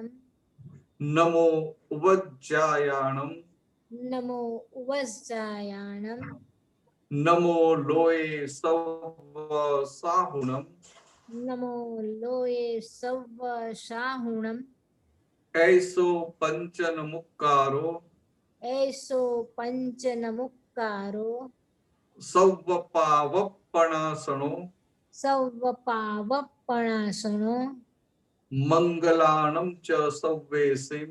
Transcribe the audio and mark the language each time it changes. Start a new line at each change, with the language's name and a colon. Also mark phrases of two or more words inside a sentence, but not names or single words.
Ardhamāgadhī Prākrit: નમો ઉપજ્જાયાણમ. નમો ઉપજ્જાયાણમ. નમો લોય સવ સાહુણમ. નમો લોય સવ સાહુણમ. ऐसो पंचन मुक्कारो ऐसो पंचनमुक्कारो सौवपावपणासनो सौवपावपणासनो मंगलाणं च सव्वेसिं